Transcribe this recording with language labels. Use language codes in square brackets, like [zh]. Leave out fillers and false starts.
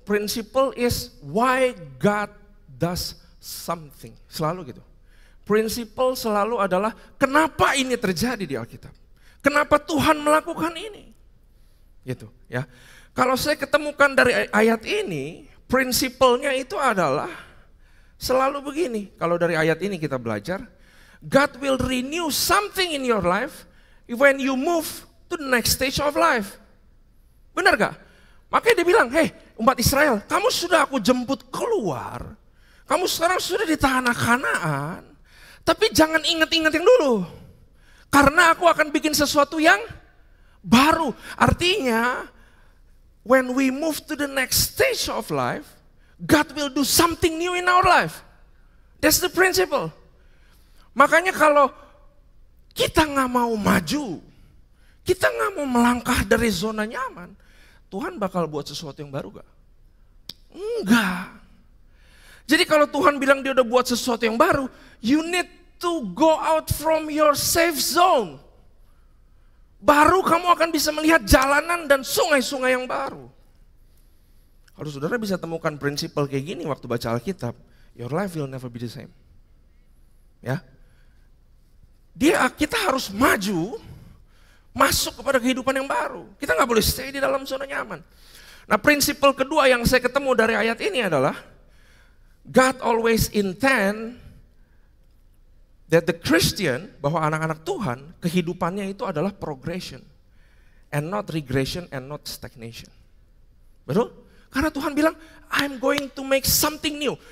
[en] Prinsipal is why God does something. [id] Selalu gitu. Prinsipal selalu adalah kenapa ini terjadi di Alkitab. Kenapa Tuhan melakukan ini? Gitu ya. Kalau saya ketemukan dari ayat ini, prinsipalnya itu adalah selalu begini. Kalau dari ayat ini kita belajar, [en] God will renew something in your life when you move to the next stage of life. [id] Benar gak? Makanya dia bilang, hey umat Israel, kamu sudah aku jemput keluar. Kamu sekarang sudah di tanah Kanaan. Tapi jangan ingat-ingat yang dulu. Karena aku akan bikin sesuatu yang baru. Artinya, [en] when we move to the next stage of life, God will do something new in our life. That's the principle. [id] Makanya kalau kita nggak mau maju, kita nggak mau melangkah dari zona nyaman, Tuhan bakal buat sesuatu yang baru gak? Enggak. Jadi kalau Tuhan bilang dia udah buat sesuatu yang baru, [en] you need to go out from your safe zone. [id] Baru kamu akan bisa melihat jalanan dan sungai-sungai yang baru. Kalau saudara bisa temukan prinsipal kayak gini waktu baca Alkitab, [en] your life will never be the same. [id] Ya, kita harus maju, masuk kepada kehidupan yang baru. Kita nggak boleh stay di dalam zona nyaman. Nah, prinsipal kedua yang saya ketemu dari ayat ini adalah [en] God always intend that the Christian, [id] bahwa anak-anak Tuhan, kehidupannya itu adalah [en] progression and not regression and not stagnation. [id] Betul? Karena Tuhan bilang, [en] I'm going to make something new.